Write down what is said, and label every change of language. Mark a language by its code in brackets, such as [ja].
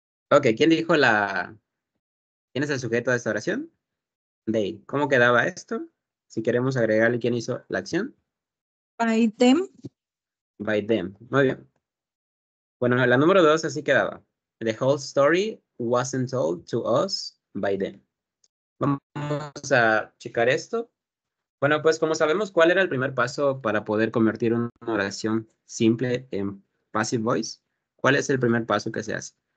[es] Ok, ¿quién dijo ¿Quién es el sujeto de esta oración? They. ¿Cómo quedaba esto? Si queremos agregarle quién hizo la acción. [en] by them. By them. [es] Muy bien. Bueno, la número 2 así quedaba. [en] The whole story wasn't told to us by them. [es] Vamos a checar esto. Bueno, pues como sabemos, ¿cuál era el primer paso para poder convertir una oración simple en passive voice? ¿Cuál es el primer paso que se hace?